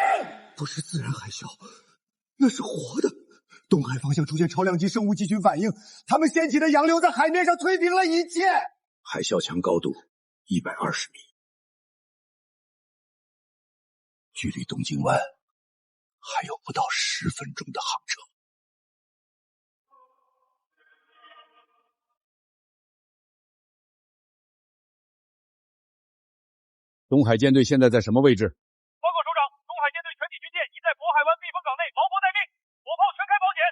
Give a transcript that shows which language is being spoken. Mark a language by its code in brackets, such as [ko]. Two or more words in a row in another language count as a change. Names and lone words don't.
[zh] 不是自然海啸，那是活的。东海方向出现超量级生物集群反应，他们掀起的洋流在海面上推平了一切。海啸强高度120米，距离东京湾还有不到10分鐘的航程。東海艦隊現在在什麼位置？報告首長，東海艦隊全體軍艦已在渤海灣避風港內錨泊待命，火炮全開保檢。